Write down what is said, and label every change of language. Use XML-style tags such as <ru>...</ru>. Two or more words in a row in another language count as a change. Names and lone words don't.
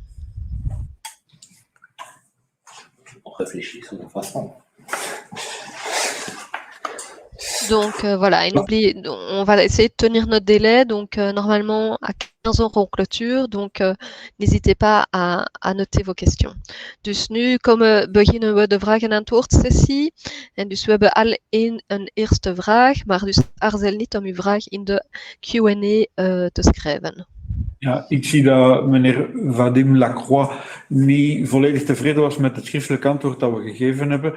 <fr>On réfléchit de toute façon. Donc voilà, et n'oubliez, on va essayer de tenir notre délai. Donc normalement à 15 heures on clôture. Donc n'hésitez pas à noter vos questions.</fr> <nl>Dus nu beginnen we de vraag- en antwoordsessie. En dus we hebben al een eerste vraag, maar dus aarzel niet om uw vraag in de Q&A te schrijven. Ja, ik zie dat meneer Vadim Lacroix niet volledig tevreden was met het schriftelijk antwoord dat we gegeven hebben.</nl>